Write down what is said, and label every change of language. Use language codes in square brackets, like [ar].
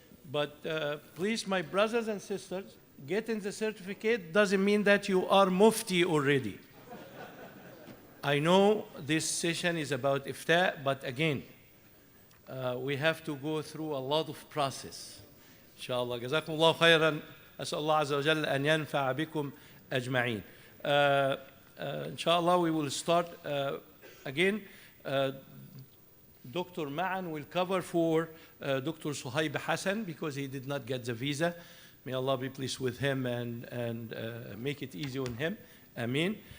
[en] But please, my brothers and sisters, getting the certificate doesn't mean that you are mufti already. I know this session is about ifta, but again, we have to go through a lot of process. [ar] Inshallah. جزاكم الله خيرا. أسأل الله عز وجل أن ينفع بكم أجمعين. [en] Inshallah, we will start again. Dr. Ma'an will cover for Dr. Suhaib Hassan because he did not get the visa. May Allah be pleased with him and make it easy on him. Ameen.